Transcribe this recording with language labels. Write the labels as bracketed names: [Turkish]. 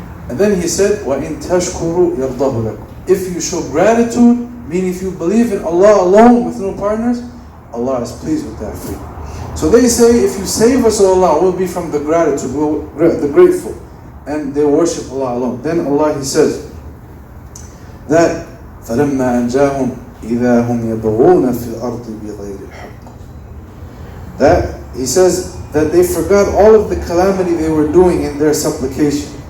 [English] And then He said, [Arabic] وَإِن تَشْكُرُوا يَرْضَهُ لَكُمْ. [English] If you show gratitude, meaning if you believe in Allah alone with no partners, Allah is pleased with that for you. So they say, if you save us, O Allah, we'll be from the gratitude, the grateful, and they worship Allah alone. Then Allah, He says that [Arabic] فَلَمَّا أَنْجَاهُمْ إِذَا هُمْ يَبْغُونَ فِي الْأَرْضِ بِغَيْرِ الْحَقِّ. [English] That He says that they forgot all of the calamity they were doing in their supplication.